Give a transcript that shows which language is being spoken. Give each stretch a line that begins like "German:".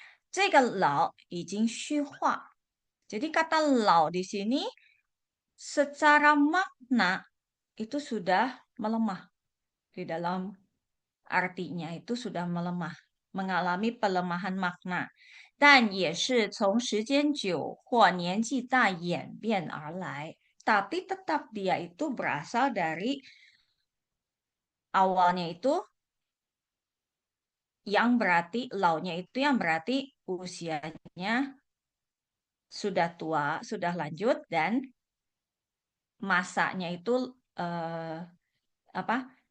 Chinese: 这个老已经虚化.
Indonesian: Jadi kata 老 di sini secara makna itu sudah melemah di dalam artinya itu sudah melemah, mengalami pelemahan makna.
Chinese: 但也是从时间久或年纪大演变而来。
Indonesian: Tapi tetap dia itu berasal dari awalnya itu yang berarti launya itu yang berarti usianya sudah tua, sudah lanjut dan masanya itu eh, apa?